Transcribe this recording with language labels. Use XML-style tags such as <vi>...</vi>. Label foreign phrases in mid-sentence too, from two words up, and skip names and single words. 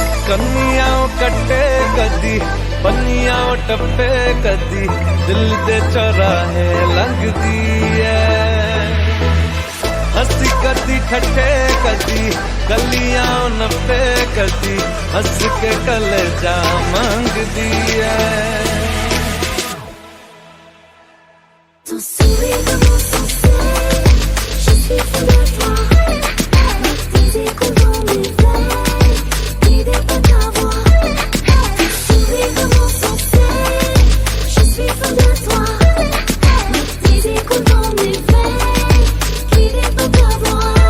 <pa>ਕੰਨੀਆ ਕੱਟੇ ਕਦੀ ਪੰਨੀਆ ਟੱਪੇ ਕਦੀ ਦਿਲ ਦੇ ਚੌਰਾਹੇ ਲੰਘਦੀ ਹੈ ਹੱਸੀ ਕਦੀ ਠੱਠੇ ਕਦੀ ਗਲੀਆਂ ਨੱਪੇ ਕਦੀ ਹੱਸ ਕੇ ਕਲੇਜਾ ਮੰਗਦੀ ਹੈ</pa> <fr>तो sourire je suis fou de toi avec tes échos dans mes veines l'idée de t'avoir to sourire je suis fou de toi avec tes échos dans mes veines l'idée de t'avoir</fr>